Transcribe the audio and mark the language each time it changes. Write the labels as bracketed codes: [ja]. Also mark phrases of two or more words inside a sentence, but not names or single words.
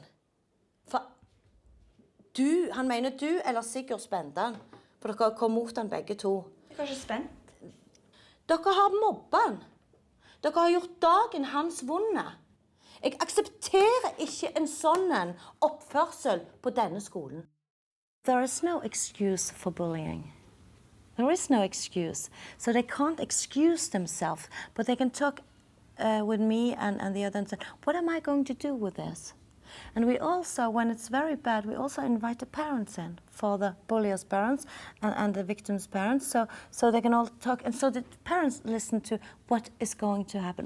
[no] For han mener du eller Sigurd spente han, for dere kom mot han begge to. Jeg har ikke spent. Dere har mobbet han. Dere har gjort dagen hans vonde. Jeg aksepterer ikke en sånn oppførsel på denne skolen. [en] There is no excuse for bullying. There is no excuse. So they can't excuse themselves, but they can talk with me and the other and say, what am I going to do with this? And we also, when it's very bad, we also invite the parents in, for the bullier's parents and the victim's parents, so they can all talk, and so the parents listen to what is going to happen.